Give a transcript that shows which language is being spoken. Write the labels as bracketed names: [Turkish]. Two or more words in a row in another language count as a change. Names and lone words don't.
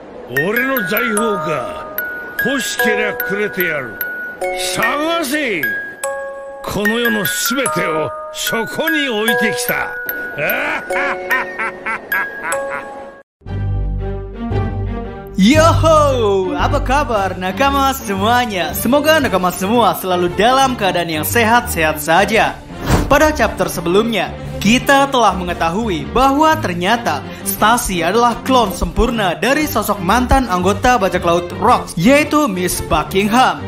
[Japanese] 俺の財宝か。欲しけりゃくれてやる。探せ。この世のすべてをそこに置いてきた。 [Indonesian] Yoho, apa kabar nakama semuanya? Semoga nakama semua selalu dalam keadaan yang sehat-sehat saja. Pada chapter sebelumnya, kita telah mengetahui bahwa ternyata Stacy adalah klon sempurna dari sosok mantan anggota bajak laut Rocks, yaitu Miss Buckingham.